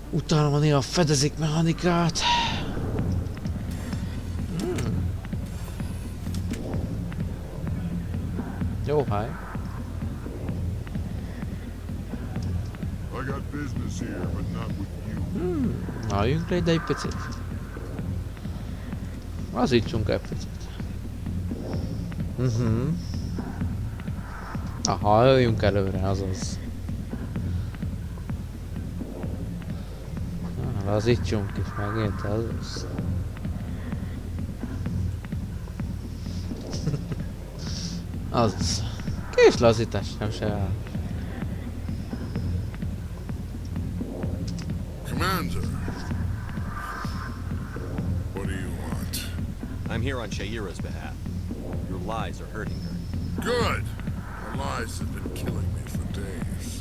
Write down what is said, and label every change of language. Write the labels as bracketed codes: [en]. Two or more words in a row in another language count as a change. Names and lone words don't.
[hu] Utána van a fedezik mechanikát. Jó hely. [en] I got business here, but not with you. [hu] Álljunk le ide egy picit. Lazítsunk egy picit. Aha, jöjjünk előre, azaz. Lazítsunk is megint, azaz. Azaz. Kis lazítás, nem se áll. [en] Commander, what do you want? I'm here on Shaira's behalf. Your lies are hurting her. Good! Her lies have been killing me for days.